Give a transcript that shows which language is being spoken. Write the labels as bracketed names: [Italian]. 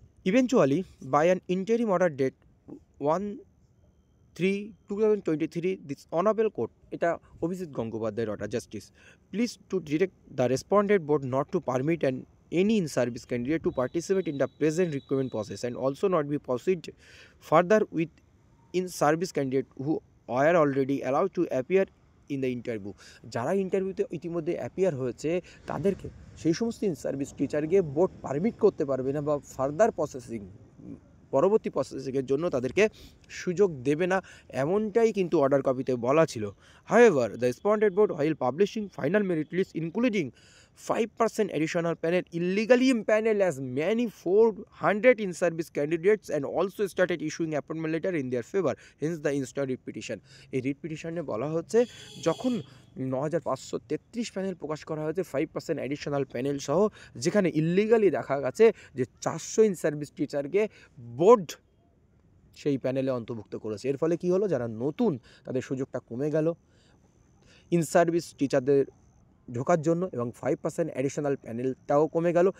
[English] eventually by an interim order dated 1/3/2023 this honourable court, [Bangla] এটা অভিজিৎ গঙ্গোপাধ্যায়ের order, [English] Justice please to direct the respondent board not to permit and any in-service candidate to participate in the present recruitment process and also not be proceed further with in-service candidate who are already allowed to appear in the interview. [Bangla] যারা ইন্টারভিউতে ইতিমধ্যে appear হয়েছে তাদেরকে, সেই সমস্ত in-service টিচারকে board permit করতে পারবে না, বা ফার্দার পরবর্তী প্রসেসিংয়ের জন্য তাদেরকে সুযোগ দেবে না, এমনটাই কিন্তু অর্ডার কপিতে বলা ছিল। [English] However, the respondent board while publishing final merit list including 5% additional panel illegally impaneled as many 400 in-service candidates and also started issuing appointment letter in their favor, hence the instant writ petition. [Bangla] এই writ পিটিশনে বলা হচ্ছে যখন 9533 panel প্রকাশ করা হয়েছে 5% additional panel সহ, যেখানে illegally দেখা গেছে যে 400 ইন সার্ভিস টিচারকে বোর্ড সেই প্যানেলে অন্তর্ভুক্ত করেছে। এর ফলে কি হলো, যারা নতুন তাদের সুযোগটা কমে গেল ইন সার্ভিস টিচারদের ঢোকার জন্য, এবং 5% অ্যাডিশনাল প্যানেলটাও কমে গেল।